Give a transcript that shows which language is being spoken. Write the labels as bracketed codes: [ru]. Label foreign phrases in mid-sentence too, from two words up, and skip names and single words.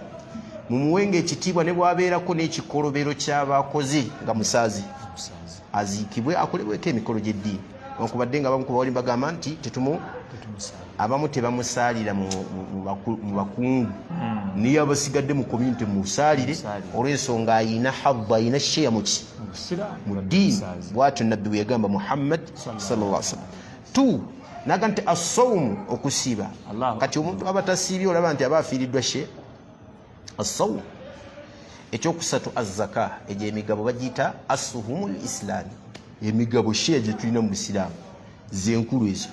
[lg] Mumuwenga ekitiibwa ne bw'abeerako n'ekikolobero ky'abakoze nga musaazi, aziikibwe akolebweko emikolo gy'eddiini. Okubadde nga abamu ku bawali bagamba nti abamu tebamusaalira mu bakungu, niyo abasigadde mu community musaalire olw'ensonga ayina hadda, ayina sheya mu ddiini. Bw'atyo nabbi bwe yagamba Muhammad [ar] صلى الله عليه وسلم. [lg] Naga nti as-sawmu, okusiiba. Kati omuntu aba tasiibye olaba nti aba afiiriddwa sheya. As-sawmu. Ekyokusatu az-zaka, egyo emigabo bagiyita [ar] السهوم الإسلامي, [lg] emigabo sheya gye tulina mu Busiraamu zenkulu ezo.